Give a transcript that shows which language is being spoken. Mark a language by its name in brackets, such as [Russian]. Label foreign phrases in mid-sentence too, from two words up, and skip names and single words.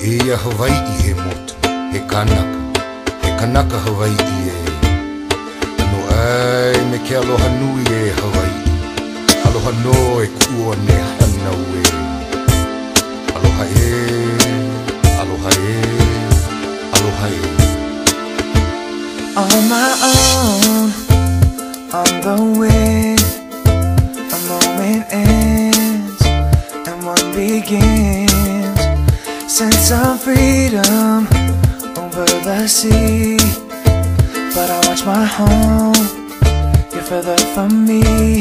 [Hawaiian] ia Hawaii he motu, he kanaka Hawaii e. Anu ai me ke aloha nui e Hawaii, aloha no e kua ne hanau e. Aloha e, aloha e, aloha e. [English] On my own, on the way, a moment ends and one begins. Sense of freedom over the sea, but I watch my home, you're further from me.